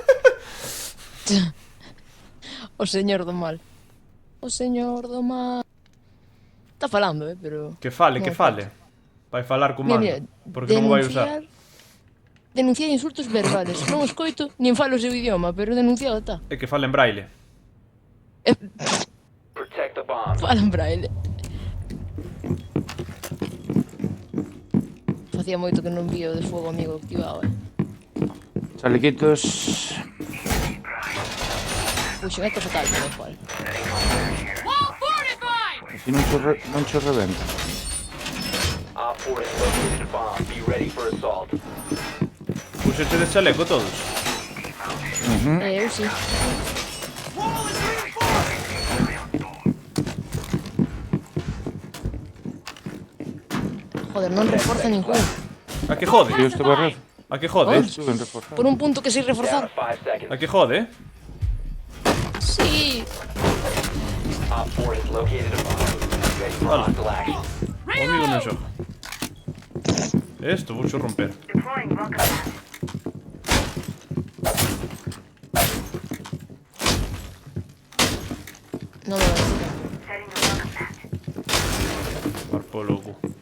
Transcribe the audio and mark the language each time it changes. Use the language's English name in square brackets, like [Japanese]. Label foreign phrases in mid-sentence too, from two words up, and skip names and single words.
[Galician] O señor do mal. O señor do mal. Está falando, pero... Que fale, Non, que fale. Vai falar co mando. Mira, Porque non o vai usar. [Spanish] Denunciar insultos verbales. [Galician] Non os coito, nin falo o seu idioma, pero denunciado está. É que fale en braille. [English] Protect the bomb. [Galician] Fala en braille. Facía moito que non vía o de [Spanish] fuego amigo [Galician] activado, Chalequitos... Puxo, é que fatal, pero igual. Así non cho reventa. [English] Op 4 has located a bomb. Be ready for assault. [Galician] Puxeche de chaleco todos. Eu sí. Joder, non reforza ningún. [Spanish] A que jode? [Galician] Eu estuve [Spanish] A que jode? [Galician] estuve en reforzar. Por un punto que sei [English] Down [Galician] reforzar. [English] to 5 seconds. [Spanish] A que jode? [Galician] Sí. [English] Op 4 has located a bomb. Ready for hostile action. [Galician] O amigo non xoga. Esto vouxo romper. Non me vai. Par polo cu.